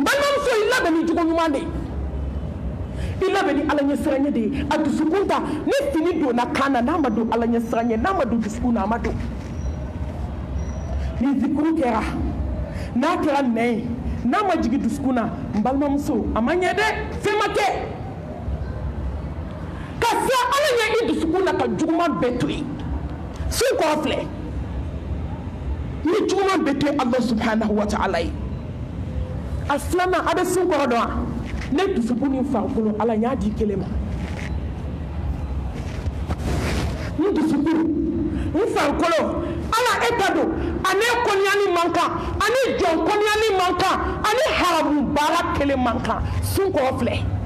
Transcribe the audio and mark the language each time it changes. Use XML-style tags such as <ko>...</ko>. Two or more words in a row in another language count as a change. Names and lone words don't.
<bm>balimamuso i labɛn ni jugu ɲuman de i labɛn ni ala ɲɛsiranɲɛ de ye a dusukun ta ni fini donna kan na n'a ma don ala ɲɛsiranɲɛ n'a ma don dusukun na a ma don ni zikuru kɛra n'a kɛra nɛn ye n'a ma jigi dusukun na n balimamuso a ma ɲɛ dɛ fɛn ma kɛ ka se ala ɲɛ i dusukun na ka juguman bɛɛ to yen sun kɔrɔ filɛ ni juguman bɛɛ to yen</bm> <ar>الله سبحانه وتعالى</ar> <bm>ye a filanan a bɛ sun kɔrɔ dɔn wa ne dusukun ni farikolo ala n y'a di kelen ma n dusukun n farikolo ala e ta don ani kɔniyali man kan ani jɔn kɔniyali man kan ani haramu baara kelen man kan sun kɔrɔ filɛ</bm>